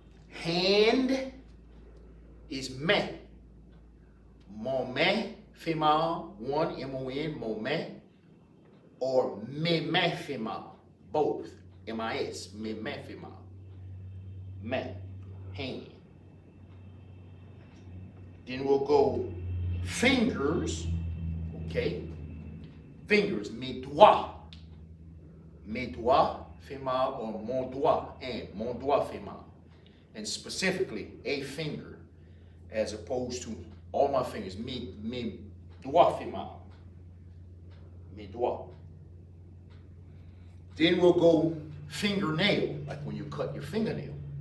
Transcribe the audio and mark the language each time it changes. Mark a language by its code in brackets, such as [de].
[en] Hand is main. [fr] Mon main fait mal, one, M-O-N, mon main. Or mes mains fait mal, both, M-I-S, mes mains fait mal. [en] Main, hand. Then we'll go fingers, okay? [fr] Fingers, mes doigts. Mes doigts fait mal, or mon doigt, and mon doigt fait mal. [en] And specifically, a finger, as opposed to all my fingers. [fr] Mes doigts fait mal. Mes doigts. [en] Then we'll go fingernail, like when you cut your fingernail.